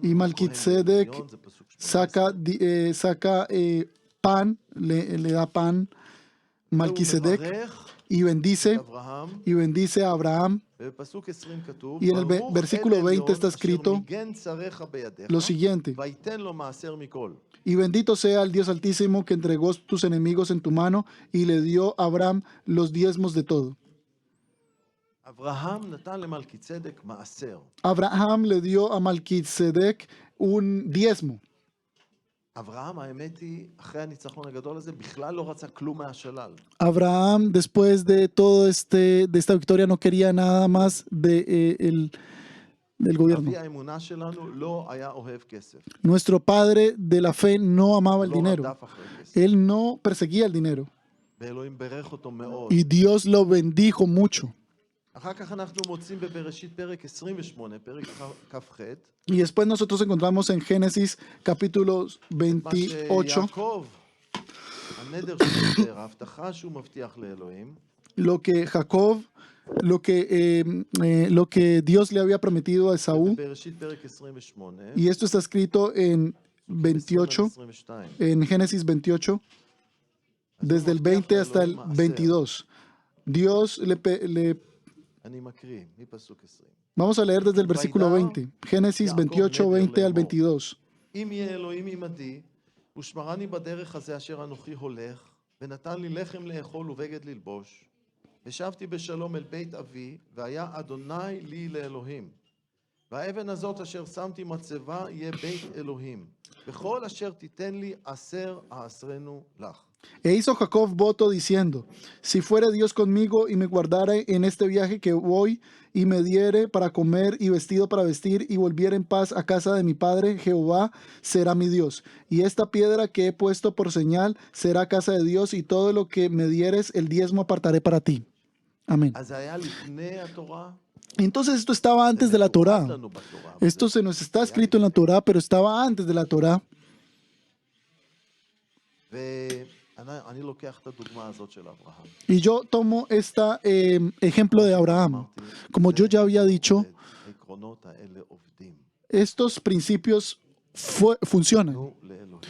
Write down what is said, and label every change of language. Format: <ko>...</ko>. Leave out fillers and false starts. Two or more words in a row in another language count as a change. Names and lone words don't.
<es>y Malquisedec</es> <he>זה פסוק 18.</he> <es>saca pan, le da pan Malquisedec</es> <he>והוא מברך</he> <es>y bendice a Abraham.</es> <he>ובפסוק 20 כתוב,</he> <es>Y en el</es> <he>ברוך</he> <es>versículo</es> <he>אל</he> <es>20 está</es> <he>עליון,</he> <es>escrito</es> <he>אשר מיגן צריך בידיך,</he> <es>lo siguiente:</es> <he>ויתן לו מעשר מכל.</he> <es>y bendito sea el Dios Altísimo que entregó tus enemigos en tu mano y le dio a Abraham los diezmos de todo.</es> <he>אברהם נתן למלכי צדק מעשר.</he> <es>Abraham le dio a Malquisedec un diezmo.</es> <he>אברהם, האמת היא, אחרי הניצחון הגדול הזה, בכלל לא רצה כלום מהשלל.</he> <es>Abraham, después de todo de esta victoria, no quería nada más del gobierno.</es> <he>אבי האמונה שלנו לא היה אוהב כסף.</he> <es>Nuestro padre de la fe no amaba el</es> <he>לא</he> <es>dinero.</es> <he>רדף אחרי כסף.</he> <es>Él no perseguía el dinero.</es> <he>ואלוהים ברך אותו מאוד.</he> <es>Y Dios lo bendijo mucho.</es> <he>אחר כך אנחנו מוצאים בבראשית פרק 28, פרק כ"ח,</he> <es>Y después nosotros encontramos en Génesis capítulo</es> <he>מה</he> <es>28</es> <he>שיעקב, הנדר שהוא נדר, ההבטחה שהוא מבטיח לאלוהים,</he> <es>lo que Jacob, lo que Dios le había prometido a Esaú.</es> <he>בראשית פרק 28,</he> <es>Y esto está escrito en 28, 22. en Génesis 28, desde el 20 hasta el 22. Dios</es> <he>אני מקריא, מפסוק 20.</he> <es>Vamos a leer desde el versículo 20, Génesis 28, 20 al 22.</es> <he>אם יהיה אלוהים עמדי, ושמרני בדרך הזה אשר אנוכי הולך, ונתן לי לחם לאכול ובגד ללבוש, ושבתי בשלום אל בית אבי, והיה אדוני לי לאלוהים. והאבן הזאת אשר שמתי מצבה יהיה בית אלוהים. בכל אשר תיתן לי אעשרנו לך.</he> <es>E hizo Jacob voto diciendo: si fuere Dios conmigo y me guardare en este viaje que voy, y me diere para comer y vestido para vestir, y volviere en paz a casa de mi padre, Jehová será mi Dios. Y esta piedra que he puesto por señal será casa de Dios, y todo lo que me dieres, el diezmo apartaré para ti. Amén.</es> <he>אז זה היה לפני התורה.</he> <es>Entonces esto estaba antes de la Torá. Esto se nos está escrito en la Torá, pero estaba antes de la Torá.</es> <he>ואני לוקח את הדוגמה הזאת של אברהם.</he> <es>Y yo tomo este ejemplo de Abraham. Como yo ya había dicho,</es> <he>העקרונות האלה עובדים.</he> <es>estos principios funcionan.</es> <he>תנו לאלוהים.</he>